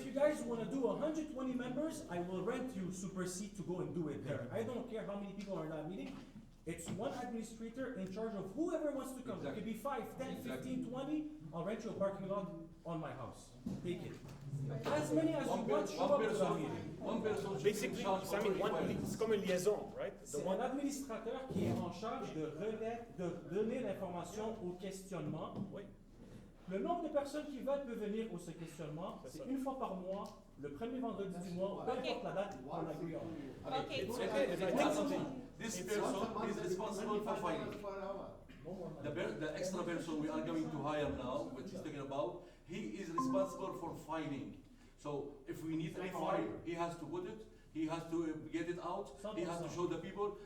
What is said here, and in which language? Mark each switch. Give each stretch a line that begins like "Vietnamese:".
English: if you guys want to do 120 members, I will rent you Super Seat to go and do it there. I don't care how many people are in that meeting. It's one administrator in charge of whoever wants to come. It could be 5, 10, 15, 20. I'll rent you a parking lot on my house. Take it. As many as you want, show up to that meeting.
French: Basically, c'est comme une liaison, right? C'est un administrateur qui est en charge de donner l'information au questionnement. Oui. Le nombre de personnes qui veulent peuvent venir au ce questionnement. C'est une fois par mois, le premier vendredi du mois, peu importe la date, on
English: agree on. Okay. It's okay. If I think something. This person is responsible for filing. The extra person we are going to hire now, which he's talking about, he is responsible for filing. So if we need a file, he has to put it, he has to get it out, he has to show the people.